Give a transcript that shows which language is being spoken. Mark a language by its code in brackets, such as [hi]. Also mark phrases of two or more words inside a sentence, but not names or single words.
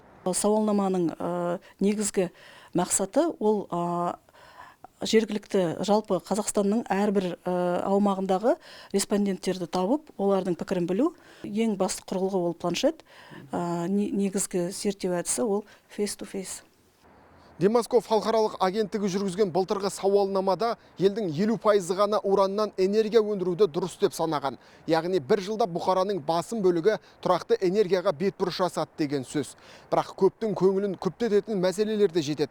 [kk] Сауалнаманың негізгі мақсаты ол жергілікті жалпы Қазақстанның әрбір аумағындағы респонденттерді тауып, олардың пікірін білу. Ең басты құрылғы ол планшет, негізгі зерттеу әдісі ол [en] face-to-face. [kk] Демасков халықаралық агенттігі жүргізген былтырғы сауалнамада елдің 50% ғана ураннан энергия өндіруді дұрыс деп санаған. Яғни бір жылда Бұқараның басым бөлігі тұрақты энергияға бетбұрыс жасады деген сөз. Бірақ көптің көңілін күптететін мәселелер де жетеді.